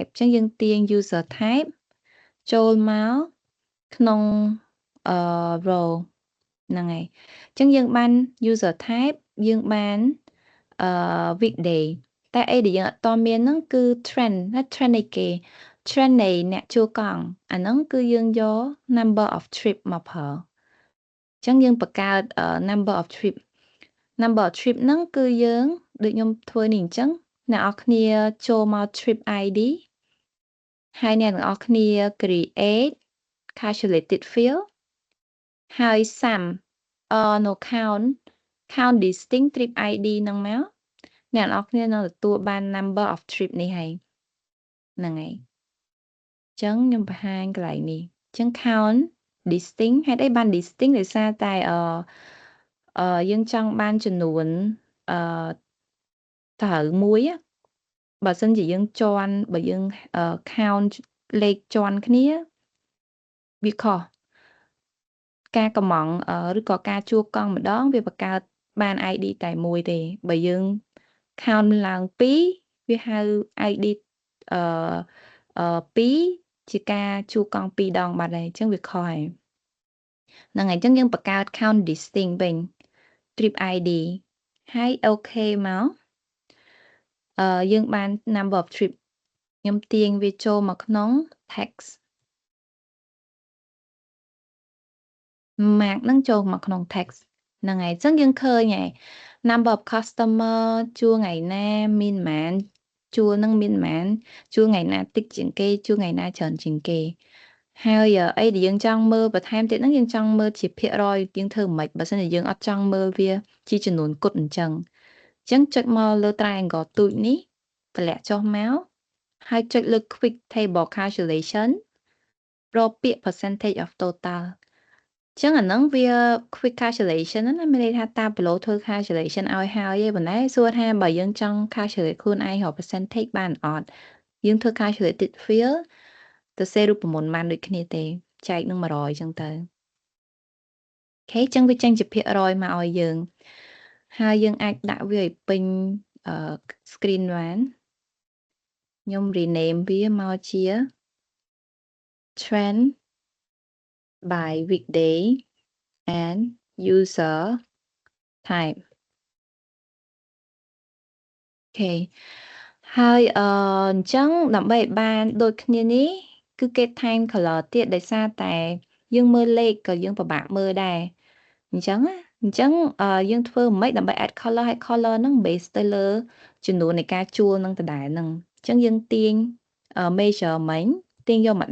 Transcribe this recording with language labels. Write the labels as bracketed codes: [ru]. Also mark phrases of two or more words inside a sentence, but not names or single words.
[km] អញ្ចឹងយើងទាញ [en] user type [km] ចូលមកក្នុងrow ហ្នឹងហើយអញ្ចឹងយើងបាន [en] user type [km] យើងបានweekday តែអីដែលយើងអត់តមានហ្នឹងគឺ trend ណា trend នៃគេ trend នៃអ្នកជួលកង់អាហ្នឹងគឺយើងយក [en] number of trip [km] មកប្រើអញ្ចឹងយើងបង្កើត [en] number of trip [km] ហ្នឹងគឺយើងដូចខ្ញុំធ្វើនេះអញ្ចឹងអ្នកនរគ្នាចូលមក [en] trip ID [km] ហើយអ្នកទាំងអស់គ្នា [en] create calculated field [km] ហើយ [en] sum no count distinct trip ID [km] ហ្នឹងមកអ្នកនរគ្នានឹងទទួលបាន [en] number of trip [km] នេះហើយហ្នឹងហើយអញ្ចឹងខ្ញុំបង្ហាញកន្លែងនេះអញ្ចឹង [en] count distinct [km] ហេតុអីបាន distinct ដោយសារតែយើងចង់បានចំនួន ត្រូវមួយបើសិនជាយើងជន់បើយើង count លេខជន់គ្នាវាខុសការកម្មង់ឬក៏ការជួកង់ម្ដងវាបង្កើតបាន ID តែមួយទេបើយើង count ឡើង2វាហៅ ID 2ជាការជួកង់2ដងបាត់ហើយអញ្ចឹងវាខុសហើយហ្នឹងហើយអញ្ចឹងយើងបង្កើត [en] count distinct [km] វិញ [en] trip ID [km] ហើយ OK មកយើងបាន [en] number of trip [km] ខ្ញុំទាញវាចូលមកក្នុង text mark ហ្នឹងចូលមកក្នុង text ហ្នឹងហើយអញ្ចឹងយើងឃើញហើយ [en] number of customer [km] ជួលថ្ងៃណាមានប៉ុន្មានជួលហ្នឹងមានប៉ុន្មានជួលថ្ងៃណាតិចជាងគេជួលថ្ងៃណាច្រើនជាងគេហើយអីដែល យើងចង់មើលបន្ថែមទៀតហ្នឹងយើងចង់មើលជាភាគរយយើងធ្វើមិនបើសិនជាយើងអត់ចង់មើលវាជាចំនួនគត់អញ្ចឹងចុចមក លើ triangle ទូចនេះតម្លាក់ចុះមកហើយចុចលើ [en] quick table calculation [km] រកពាក្យ [en] percentage of total [km] ចឹងអា ហ្នឹងវា [en] quick calculation [km] ណាមានន័យថាតាប្លូធ្វើ calculation ឲ្យហើយឯប៉ុន្តែសួរថាបើយើងចង់ calculate ខ្លួនឯងរក percentage បានអត់យើងធ្វើ [en] calculated field [km] ទៅសេរូបមន្តបានដូចគ្នាទេចែកនឹង100ចឹងទៅអូខេចឹងវាចេញជាភាគរយមកឲ្យយើងហើយយើងអាចដាក់វាឲ្យពេញscreen បានខ្ញុំ rename វាមកជា [en] trend by weekday and user type [km] អូខេហើយអញ្ចឹងដើម្បីឲ្យបានដូចគ្នា នេះគឺគេថែម color ទៀតដោយសារតែយើងមើលលេខក៏យើងពិបាកមើលដែរអញ្ចឹងយើងធ្វើមិនដើម្បី [en] add color [km] ហើយ color ហ្នឹង base ទៅលើចំនួននៃការជួលនឹងដដែលហ្នឹងអញ្ចឹងយើងទាញ measurement ទាញយកមក